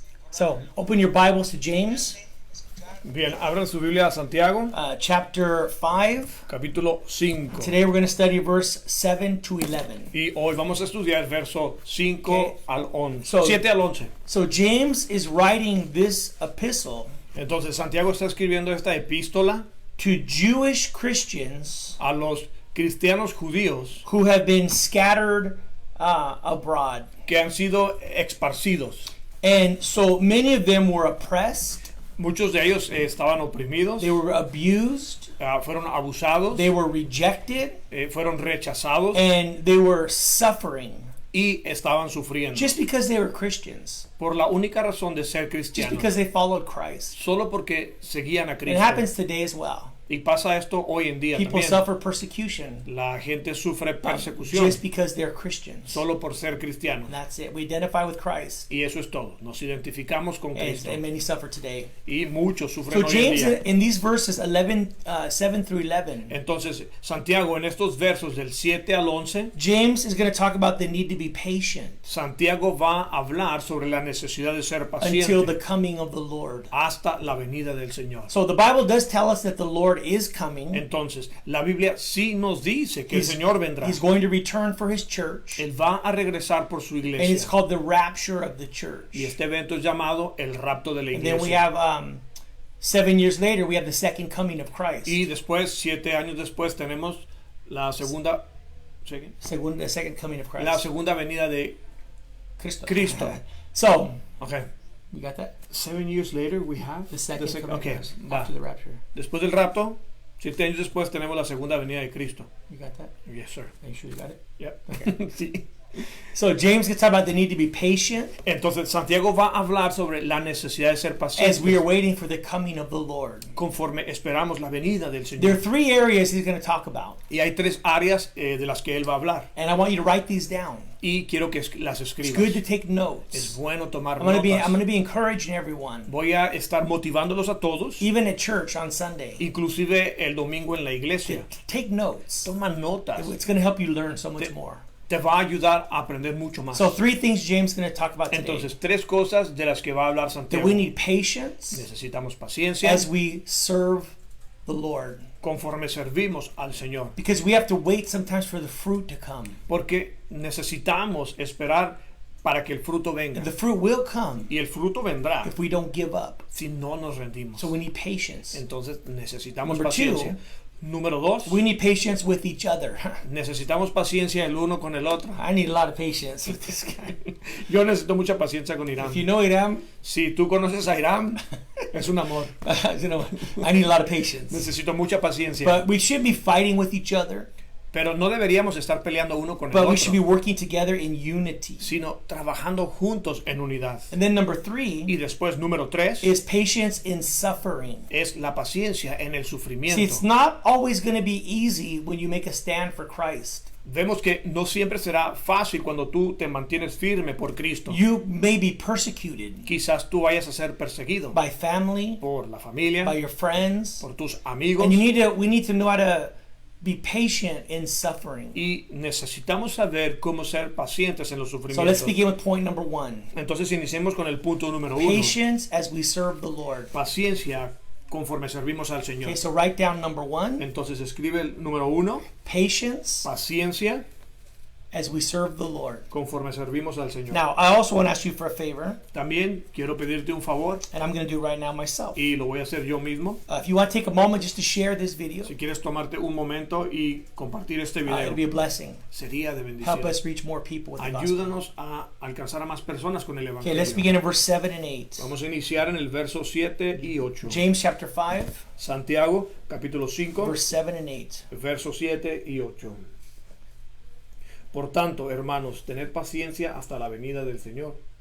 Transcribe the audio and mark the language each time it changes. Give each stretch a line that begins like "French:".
English: So, open your Bibles to James,
Spanish: Bien, abran su Biblia a Santiago,
English: chapter 5.
Spanish: capítulo 5.
English: Today we're going to study verse 7 to 11.
Spanish: Y hoy vamos a estudiar verso 5
English: Okay.
Spanish: al 11.
English: So-
Spanish: 7 al 11.
English: So James is writing this epistle
Spanish: Entonces, Santiago está escribiendo esta epístola
English: to Jewish Christians
Spanish: a los cristianos judíos
English: who have been scattered abroad.
Spanish: que han sido esparcidos.
English: And so many of them were oppressed,
Spanish: Muchos de ellos estaban oprimidos,
English: they were abused,
Spanish: fueron abusados,
English: they were rejected,
Spanish: fueron rechazados
English: and they were suffering
Spanish: y estaban sufriendo.
English: just because they were Christians,
Spanish: Por la única razón de ser
English: just
Spanish: cristianos.
English: because they followed Christ.
Spanish: Solo porque seguían a
English: It
Spanish: Cristo.
English: happens today as well.
Spanish: Y pasa esto hoy en día
English: People
Spanish: también.
English: suffer persecution
Spanish: La gente sufre persecución
English: just because they're Christians.
Spanish: solo por ser cristianos.
English: And that's it. We identify with Christ,
Spanish: Y eso es todo. Nos identificamos con Cristo.
English: and many suffer today.
Spanish: Y muchos sufren
English: So
Spanish: hoy en
English: James,
Spanish: día.
English: in these verses 7 through 11,
Spanish: Entonces, Santiago, en estos versos del 7 al 11,
English: James is going to talk about the need to be patient
Spanish: Santiago va a hablar sobre la necesidad de ser
English: until the
Spanish: paciente
English: coming of the Lord.
Spanish: hasta la venida del Señor.
English: So the Bible does tell us that the Lord is coming.
Spanish: Entonces, la Biblia sí nos dice que el Señor vendrá.
English: He's going to return for his church,
Spanish: Él va a regresar por su
English: and it's
Spanish: iglesia.
English: called the rapture of the church.
Spanish: Y este evento es llamado el rapto de la
English: And then we
Spanish: iglesia.
English: have 7 years later, we have the second coming of Christ.
Spanish: Y después, 7 años después, tenemos la segunda,
English: The second coming of Christ.
Spanish: la segunda venida de Cristo.
English: So, Okay. you got that? 7 years later we have The second coming okay, of Christ
Spanish: va.
English: after the rapture.
Spanish: Después del rapto, 7 años después tenemos la segunda venida de Cristo.
English: You got that? Yes, sir. Are you sure you got it? Yep. Sí. So James gets talk about the need to be patient
Spanish: Entonces Santiago va a hablar sobre la necesidad de ser
English: as we are
Spanish: pacientes
English: waiting for the coming of the Lord.
Spanish: conforme esperamos la venida del
English: There are
Spanish: Señor.
English: 3 areas he's going to talk about,
Spanish: Y hay 3 áreas de las que él va a hablar.
English: and I want you to write these down.
Spanish: Y quiero que las
English: It's
Spanish: escribas.
English: good to take
Spanish: Es
English: notes.
Spanish: bueno tomar
English: I'm going to
Spanish: notas.
English: be encouraging everyone,
Spanish: Voy a estar motivándolos a todos,
English: even at church on Sunday.
Spanish: inclusive el domingo en la iglesia.
English: Take notes.
Spanish: Toma notas.
English: It's going to help you learn so much more.
Spanish: Te va a ayudar a aprender mucho más.
English: So 3 things James is going to talk about today.
Spanish: Entonces, 3 cosas de las que va a hablar
English: That
Spanish: Santiago.
English: we need patience
Spanish: Necesitamos paciencia
English: as we serve the Lord.
Spanish: conforme servimos al Señor.
English: Because we have to wait sometimes for the fruit to come.
Spanish: Porque necesitamos esperar para que el fruto venga.
English: The fruit will come
Spanish: Y el fruto vendrá
English: if we don't give up.
Spanish: si no nos rendimos.
English: So we need patience.
Spanish: Entonces, necesitamos
English: Number
Spanish: paciencia. Número 2,
English: We need patience with each other.
Spanish: necesitamos paciencia el uno con el otro.
English: I need a lot of patience with this guy.
Spanish: Yo necesito mucha paciencia con Irán.
English: If you know Iram,
Spanish: Si tú conoces a Irán, es un amor.
English: you know, I need a lot of patience.
Spanish: Necesito mucha paciencia.
English: But we should be fighting with each other.
Spanish: Pero no deberíamos estar peleando uno con el
English: But we should be
Spanish: otro,
English: working together in unity.
Spanish: sino trabajando juntos en unidad.
English: And then number
Spanish: Y
English: 3
Spanish: después, número 3,
English: is patience in suffering.
Spanish: es la paciencia en el
English: See,
Spanish: sufrimiento.
English: it's not always going to be easy when you make a stand for Christ.
Spanish: Vemos que no siempre será fácil cuando tú te mantienes firme por Cristo.
English: You may be persecuted
Spanish: Quizás tú vayas a ser perseguido
English: by family,
Spanish: por la familia,
English: by your friends,
Spanish: por tus amigos.
English: and we need to know how to be patient in suffering.
Spanish: Y necesitamos saber cómo ser pacientes en los
English: So let's
Spanish: sufrimientos.
English: begin with point number 1.
Spanish: Entonces iniciemos con el punto número 1.
English: Patience as we serve the Lord.
Spanish: Paciencia conforme servimos al Señor.
English: Okay, so write down number 1.
Spanish: Entonces escribe el número 1.
English: Patience
Spanish: Paciencia
English: as we serve the Lord.
Spanish: conforme servimos al Señor.
English: Now, I also want to ask you for a favor,
Spanish: También quiero pedirte un favor
English: and I'm going to do it right now myself.
Spanish: y lo voy a hacer yo mismo.
English: If you want to take a moment just to share this video,
Spanish: Si quieres tomarte un momento y compartir este
English: it'll
Spanish: video,
English: be a blessing.
Spanish: sería de
English: Help
Spanish: bendición.
English: us reach more people with the gospel.
Spanish: Ayúdanos a alcanzar a más personas con el
English: Okay, let's
Spanish: Evangelio.
English: begin in verse 7 and 8.
Spanish: Vamos a iniciar en el verso 7 y 8.
English: James chapter 5,
Spanish: Santiago, capítulo 5,
English: verse 7 and 8.
Spanish: verso 7 y 8. Por tanto, hermanos, tened paciencia hasta la venida del Señor.